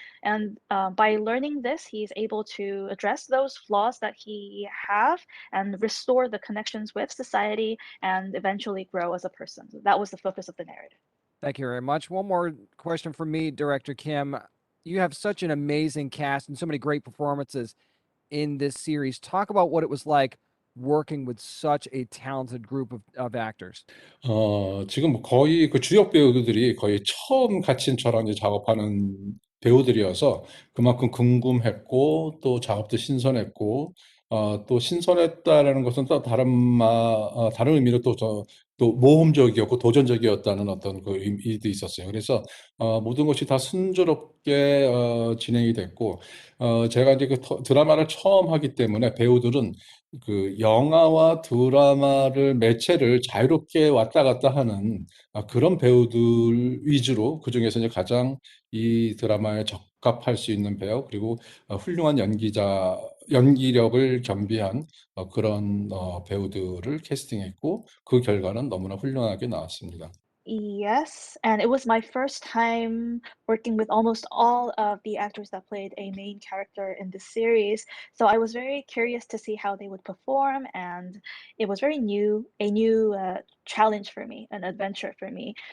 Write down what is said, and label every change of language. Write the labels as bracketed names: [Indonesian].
[English] And by learning this, he's able to address those flaws that he have and restore the connections with society and eventually grow as a person. So that was the focus of the narrative. Thank you very much. One more question from me, Director Kim. You have such an amazing cast and so many great performances in this series. Talk about what it was like working with such a talented group of actors. [Korean] 지금 거의 그 주역 배우들이 거의 처음 같이 저랑 이제 작업하는 배우들이어서 그만큼 궁금했고 또 작업도 신선했고 또 신선했다라는 것은 또 다른 의미로 또 모험적이었고 도전적이었다는 어떤 그 의미도 있었어요. 그래서 모든 것이 다 순조롭게 진행이 됐고 제가 이제 드라마를 처음 하기 때문에 배우들은 그 영화와 드라마를 매체를 자유롭게 왔다 갔다 하는 그런 배우들 위주로 그중에서 이제 가장 이 드라마에 적합할 수 있는 배우 그리고 훌륭한 연기력을 겸비한 그런 배우들을 캐스팅했고 그 결과는 너무나 훌륭하게 나왔습니다. [English] Yes, and it was my first time working with almost all of the actors that played a main character in the series. So I was very curious to see how they would perform, and it was a new challenge for me, an adventure for me.